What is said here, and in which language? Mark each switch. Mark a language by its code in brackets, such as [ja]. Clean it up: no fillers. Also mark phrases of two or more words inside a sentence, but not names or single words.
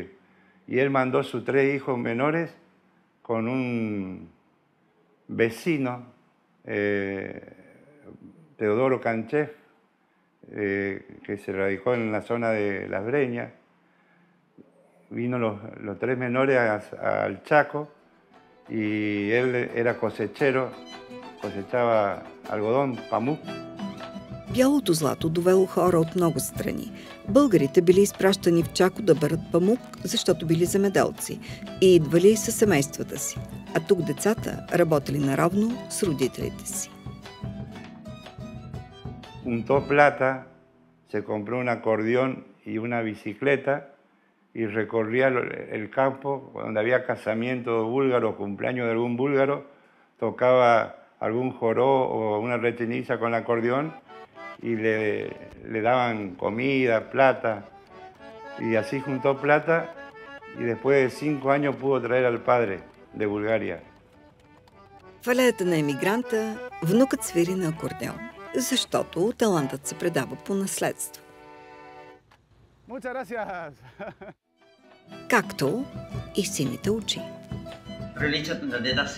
[es] Y él mandó sus 3 hijos menores con un vecino, Teodoro Kanchev, que se radicó en la zona de Las Breñas. Vino los 3 menores al Chaco y él era cosechero, cosechaba algodón, pamuk. [bg] Бялото злато довело хора от много страни. Българите били изпращани в Чако да берат памук, защото били земеделци и идвали със семействата си. А тук децата работили наравно с родителите си. [es] Juntó plata, se compró un acordeón y una bicicleta y recorría el campo donde había casamiento búlgaro, cumpleaños de algún búlgaro, tocaba algún joró o una rechiniza con el acordeón y le daban comida, plata, y así juntó plata y después de 5 años pudo traer al padre de Bulgaria. [bg] В алеята на емигранта внукът свири на акордеон, защото талантът се предава по наследство. Както и сините очи. Приличат на деда си.